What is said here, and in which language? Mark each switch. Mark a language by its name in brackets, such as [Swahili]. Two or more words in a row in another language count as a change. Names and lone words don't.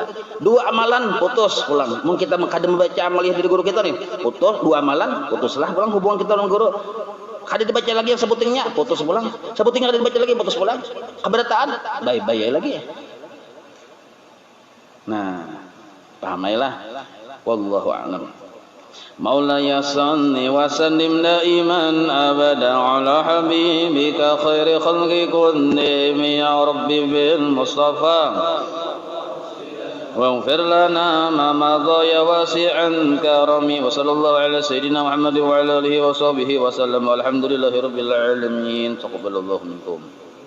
[Banjar] Dua amalan, putus, pulang. Mungkin kita kada membaca amaliyah dari guru kita nih, putus, dua amalan, putuslah, pulang hubungan kita dengan guru. Kada dibaca lagi yang sebutingnya, putus pulang. Sebutingnya kada dibaca lagi, putus pulang. Keberatan, bye-bye lagi. Nah, pahamailah. [Arabic] والله أعلم. مولاي صل وسلم دائما أبدا على حبيبك خير خلق كلهم يا ربي بالمصطفى واغفر لنا ما مضى يا واسع كرمي وصلى الله على سيدنا محمد وعلى آله وصحبه وسلم والحمد لله رب العالمين تقبل الله منكم.